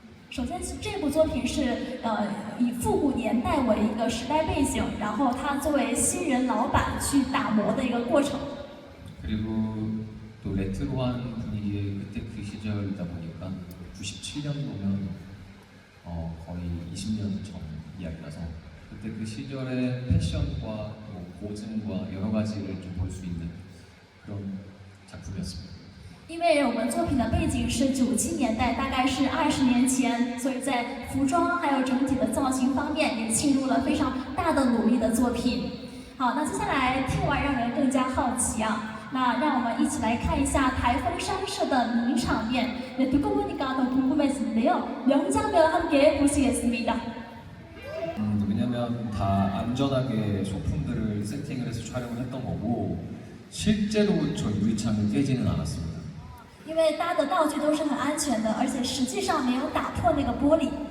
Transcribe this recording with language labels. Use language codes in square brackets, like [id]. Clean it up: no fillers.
[zh] 首先，这部作品是以复古年代为一个时代背景，然后他作为新人老板去打磨的一个过程。 [ko] 그리고 또 레트로한 분위기의 그때 그 시절이다 보니까 97년도면 거의 20년 전 이야기라서 그때 그 시절의 패션과 뭐 고증과 여러 가지를 좀 볼 수 있는 그런 작품이었습니다. [zh] 因为我们作品的背景是97年代，大概是20年前，所以在服装还有整体的造型方面也倾注了非常大的努力的作品。好，那接下来听完让人更加好奇啊。那让我们一起来看一下台风商社的名场面. [ko] 네, 듣고 보니까 더 궁금해지는데요. 명장면 함께 보시겠습니다. 왜냐면 다 안전하게 소품들을 세팅을 해서 촬영을 했던 거고 실제로 저 유리창을 깨지는 않았습니다. [zh] 因为搭的道具都是很安全的，而且实际上没有打破那个玻璃。